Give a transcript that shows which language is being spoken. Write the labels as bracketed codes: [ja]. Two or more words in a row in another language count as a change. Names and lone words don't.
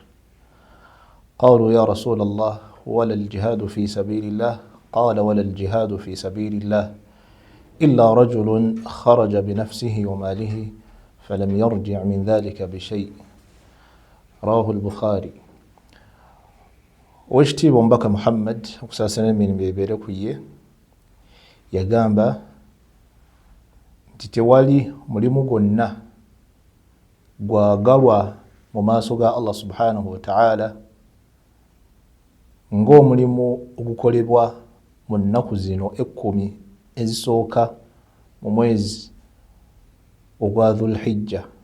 [ar] قالوا يا رسول الله ولا الجهاد في سبيل الله؟ قال ولا الجهاد في سبيل الله إلا رجل خرج بنفسه وماله فلم يرجع من ذلك بشيء. رواه البخاري. [lg] Oweekitiibwa omubaka Muhammad okusaasana emirimu ebeere ku ye yagamba nti tewali mulimu gwonna gwagalwa mu maaso ga [ar] الله سبحانه وتعالى [lg] ng'omulimu ogukolebwa mu nnaku zino 10 ezisooka mu mwezi ogwa Dhul-Hijja.